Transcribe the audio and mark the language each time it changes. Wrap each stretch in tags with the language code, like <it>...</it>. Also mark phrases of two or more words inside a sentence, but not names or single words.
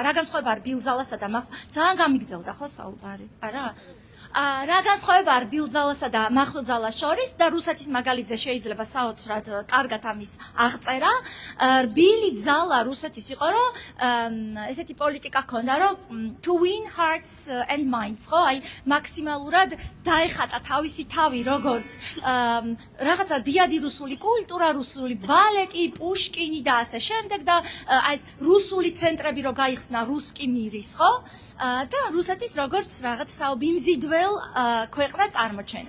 <ka>რა განსხვავება რბილ ძალასა და ძალიან გამიგძელდა ხო საუბარი? არა? რა განსხვავება რბილ ძალასა და მახვილ ძალას შორის და რუსეთის მაგალითზე შეიძლება საოცრად კარგად ამის აღწერა. რბილი ძალა რუსეთის იყო რომ ესეთი პოლიტიკა ჰქონდა რომ</ka> <en>to win hearts and minds</en> <ka>ხო აი მაქსიმალურად დაეხატა თავისი თავი როგორც რაღაცა დიადი რუსული კულტურა, რუსული ბალეტი, პუშკინი და ასე შემდეგ და აი ეს რუსული ცენტრები რო გაიხსნა</ka> <ru>русский мир</ru> <ka>ხო? და რუსეთის როგორც რაღაც საუბიმზიდველ ქვეყნა წარმოჩენა.</ka>